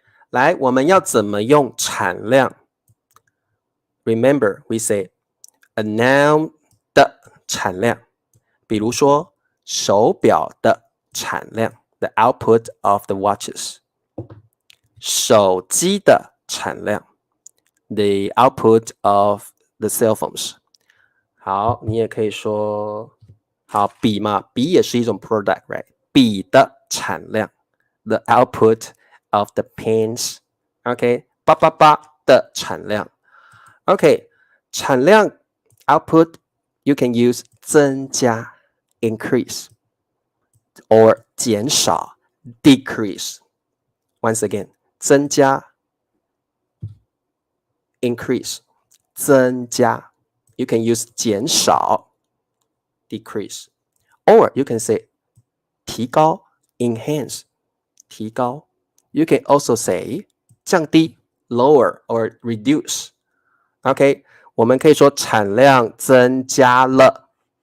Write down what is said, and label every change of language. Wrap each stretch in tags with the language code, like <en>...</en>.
<zh>来，我们要怎么用产量 ？</zh> <en>Remember, we say a noun</en> <zh>的产量，比如说手表的产量 ，</zh> <en>the output of the watches。</en> <zh>手机的产量 ，</zh> <en>the output of the cell phones。</en> <zh>好，你也可以说，好，笔嘛，笔也是一种 product，right？笔的产量 ，</zh> <en>the output of the pens。</en> <zh>OK， 888的产量。</zh> <en>OK， 产量 output you can use 增加 increase or 减少 decrease。 Once again， 增加 increase 增加 you can use 减少 decrease or you can say 提高 enhance 提高 you can also say 降低 lower or reduce OK</en> <zh>我们可以说产量增加了</zh>